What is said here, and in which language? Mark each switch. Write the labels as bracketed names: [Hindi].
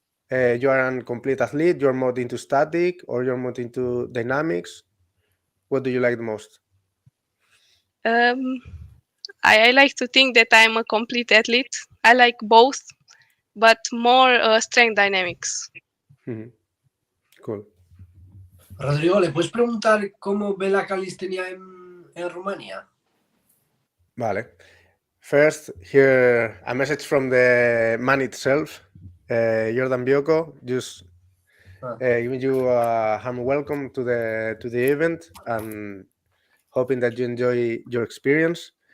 [English] you are a complete athlete, you're more into static, or you're more into dynamics? What do you like the most? Um, I like to think that I'm a complete athlete. I like both, but more strength dynamics. Cool. [Spanish] Rodrigo, ¿le puedes preguntar cómo ve la calistenia en Rumania? Vale. [English] First, here a message from the man itself, Jordan Bioko, just giving you a warm welcome to the event and hoping that you enjoy your experience.